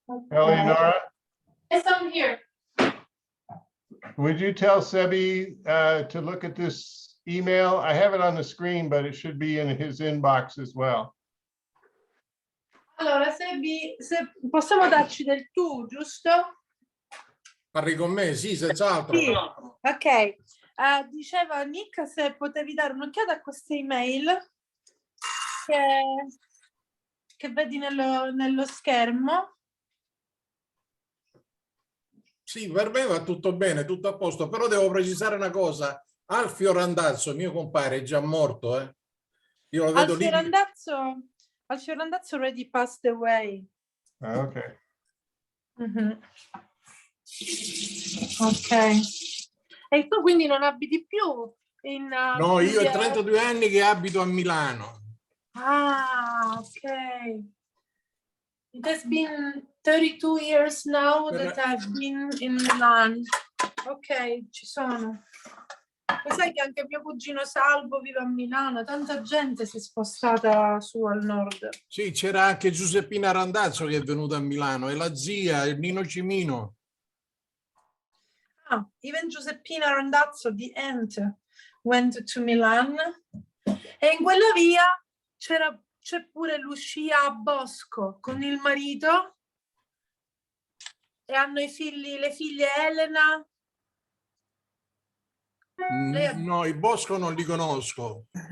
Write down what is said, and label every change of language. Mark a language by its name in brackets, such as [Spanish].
[English] Eleonora, Yes, I'm here. would you tell Sebi to look at this email? I have it on the screen, but it should be in his inbox as well. [Italian] Allora, se possiamo darci del tu, giusto? Parli con me? Sì, senz'altro. Sì, ok. Diceva Nick se potevi dare un'occhiata a queste email che vedi nello schermo. Sì, per me va tutto bene, tutto a posto, però devo precisare una cosa. Alfio Randazzo, mio compare, è già morto, eh. Io lo vedo lì. [English] Alfio Randazzo already passed away. Ah, ok. Ok. [Italian] E tu quindi non abiti più in... No, io ho 32 anni che abito a Milano. Ah, ok. [English] It has been 32 years now that I've been in Milan. [Italian] Ok, ci sono. Lo sai che anche mio cugino Salvo vive a Milano, tanta gente si è spostata su al nord. Sì, c'era anche Giuseppina Randazzo che è venuta a Milano, e la zia, il Nino Cimino. [English] Ah, even Giuseppina Randazzo, the aunt, went to Milan. [Italian] E in quella via c'è pure Lucia a Bosco con il marito e hanno le figlie Elena. No, i Bosco non li conosco.